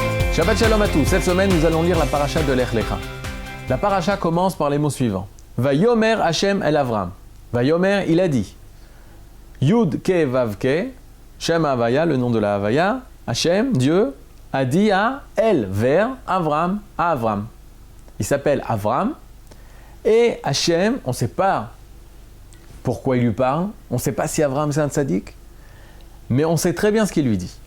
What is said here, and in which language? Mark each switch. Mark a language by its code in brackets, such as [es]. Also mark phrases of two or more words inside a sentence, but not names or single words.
[he] שבת שלום [fr] à tous. Cette semaine, nous allons lire la paracha de Lech Lecha. La paracha commence par les mots suivants. [he] ויאמר השם אל אברם. [fr] Vayomer, il a dit. [he] יוד קא ואו קא שם הויה, [fr] le nom de la Havaya. Hashem, Dieu, a dit à El, vers Avram, à Avram. Il s'appelle Avram. Et Hashem, on ne sait pas pourquoi il lui parle. On ne sait pas si Avram c'est un tzaddik. Mais on sait très bien ce qu'il lui dit.